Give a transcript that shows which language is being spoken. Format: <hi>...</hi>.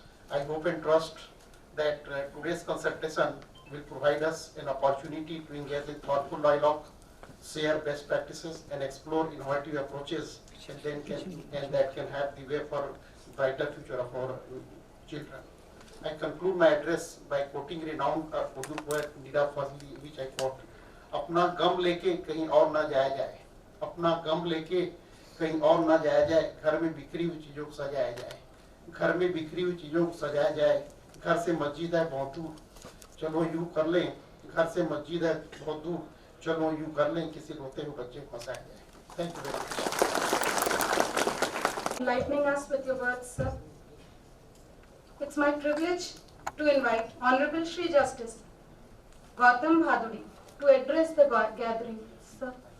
<en>I hope and trust that today's consultation will provide us an opportunity to engage in thoughtful dialogue, share best practices, and explore innovative approaches and that can have the way for brighter future of our children. I conclude my address by quoting renowned Urdu poet Mira Fazli, which I quote,</en> <hi>अपना गम लेके कहीं और ना जाया जाए, अपना गम लेके कहीं और ना जाया जाए, घर में बिखरी हुई चीजों को सजाया जाए, घर में बिखरी हुई चीजों को सजाया जाए, घर से मस्जिद है बहुत दूर, चलो यूं कर लें, घर से मस्जिद है बहुत दूर, चलो यूं कर लें, किसी रोते हुए बच्चे को हंसाया जाए.</hi> <en>Thank you very much. Enlightening us with your words, sir. It's my privilege to invite Honorable Shri Justice Gautam Bhaduri to address the gathering, sir.</en>